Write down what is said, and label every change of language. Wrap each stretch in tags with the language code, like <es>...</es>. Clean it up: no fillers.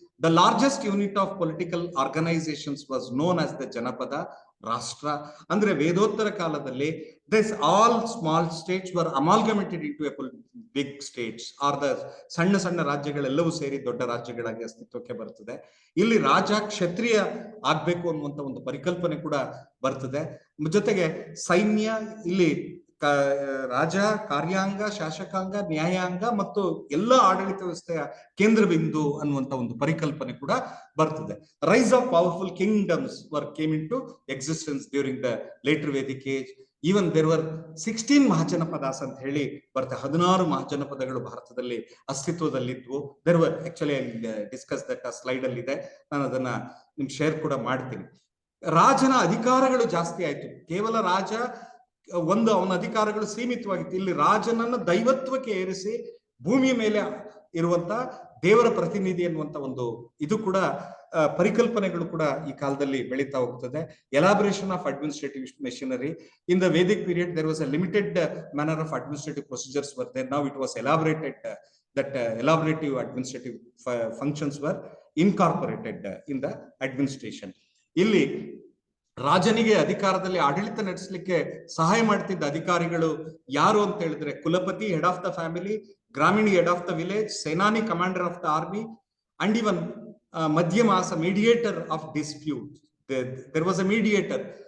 <en>The largest unit of political organizations was known as the Janapada, Rashtra.</en> <kn>Andre Vedottara kaladalli,</kn> <en>this all small states were amalgamated into a big states, or the</en> <kn>ಸಣ್ಣ ಸಣ್ಣ ರಾಜ್ಯಗಳೆಲ್ಲವೂ ಸೇರಿ ದೊಡ್ಡ ರಾಜ್ಯಗಳಾಗಿ ಅಸ್ತಿತ್ವಕ್ಕೆ ಬರ್ತದೆ. ಇಲ್ಲಿ ರಾಜ ಕ್ಷತ್ರಿಯ ಆಗ್ಬೇಕು ಅನ್ನುವಂತ ಒಂದು ಪರಿಕಲ್ಪನೆ ಕೂಡ ಬರ್ತದೆ. ಜೊತೆಗೆ ಸೈನ್ಯ, ಇಲ್ಲಿ ರಾಜ, ಕಾರ್ಯಾಂಗ, ಶಾಸಕಾಂಗ, ನ್ಯಾಯಾಂಗ ಮತ್ತು ಎಲ್ಲ ಆಡಳಿತ ವ್ಯವಸ್ಥೆಯ ಕೇಂದ್ರ ಬಿಂದು ಅನ್ನುವಂತ ಒಂದು ಪರಿಕಲ್ಪನೆ ಕೂಡ ಬರ್ತದೆ.</kn> <en>Rise of powerful kingdoms came into existence during the later Vedic age. Even there were 16 mahajanapadas</en> <kn>ಅಂತ ಹೇಳಿ ಬರ್ತದೆ. 16 ಮಹಾಜನಪದಗಳು ಭಾರತದಲ್ಲಿ ಅಸ್ತಿತ್ವದಲ್ಲಿದ್ವು.</kn> <en>There were actually discuss that</en> <kn>ಆ ಸ್ಲೈಡ್ ಅಲ್ಲಿ ಇದೆ, ನಾನು ಅದನ್ನ ನಿಮ್ ಶೇರ್ ಕೂಡ ಮಾಡ್ತೀನಿ. ರಾಜನ ಅಧಿಕಾರಗಳು ಜಾಸ್ತಿ ಆಯ್ತು. ಕೇವಲ ರಾಜ ಅವನ ಅಧಿಕಾರಗಳು ಸೀಮಿತವಾಗಿತ್ತು. ಇಲ್ಲಿ ರಾಜನನ್ನ ದೈವತ್ವಕ್ಕೆ ಏರಿಸಿ ಭೂಮಿಯ ಮೇಲೆ ಇರುವಂತ ದೇವರ ಪ್ರತಿನಿಧಿ ಅನ್ನುವಂತ ಒಂದು ಇದು ಕೂಡ ಪರಿಕಲ್ಪನೆಗಳು ಕೂಡ ಈ ಕಾಲದಲ್ಲಿ ಬೆಳೀತಾ ಹೋಗ್ತದೆ.</kn> <en>Elaboration of administrative machinery in the Vedic period there was a limited manner of administrative procedures were there. Now it was elaborated, that elaborative administrative functions were incorporated in the administration.</en> <kn>ಇಲ್ಲಿ ರಾಜನಿಗೆ ಅಧಿಕಾರದಲ್ಲಿ ಆಡಳಿತ ನಡೆಸಲಿಕ್ಕೆ ಸಹಾಯ ಮಾಡ್ತಿದ್ದ ಅಧಿಕಾರಿಗಳು ಯಾರು ಅಂತ ಹೇಳಿದ್ರೆ, ಕುಲಪತಿ, head of the family, ಗ್ರಾಮೀಣಿ, head of the village, ಸೇನಾನಿ, commander of the army, and even ಮಧ್ಯಮಾಸ, mediator of dispute.</kn> <en>There was a mediator.</en>